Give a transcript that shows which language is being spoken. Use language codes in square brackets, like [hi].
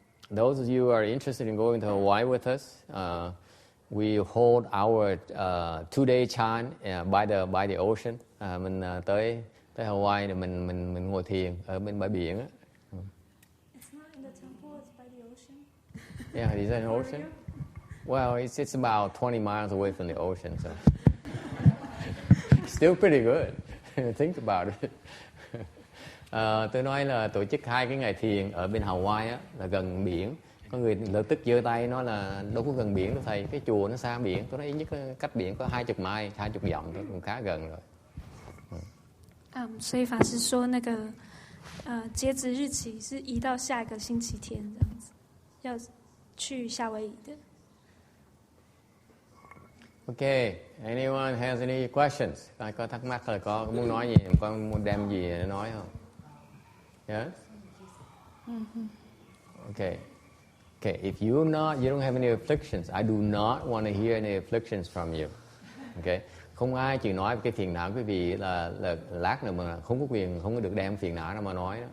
[en] Those of you who are interested in going to Hawaii with us, we hold our 2-day chan by the ocean. [vi] Mình tới Hawaii để mình ngồi thiền ở bên bãi biển á. [en] It's not in the temple, it's by the ocean. Yeah, is that an ocean? Well, it's about 20 miles away from the ocean, so still pretty good. Think about it. [vi] Tôi nói là tổ chức 2 cái ngày thiền ở bên Hawaii á, là gần biển. Có người lập tức giơ tay nói là đâu có gần biển đâu thầy, cái chùa nó xa biển. Tôi nói ít nhất cách biển có 20 mai, 20 dặm thôi, cũng khá gần rồi. [zh] 所以法师说那个截止日期是移到下一个星期天这样子，要去夏威夷的。 [en] Okay, anyone has any questions? [vi] Ai có thắc mắc là có muốn nói gì, có muốn đem gì để nói không? [en] Yes? Okay. Okay, if you don't have any afflictions, I do not want to hear any afflictions from you. Okay? [vi] Không ai chịu nói cái phiền não quý vị là lát nữa mà không có quyền, không có được đem phiền não ra mà nói đó.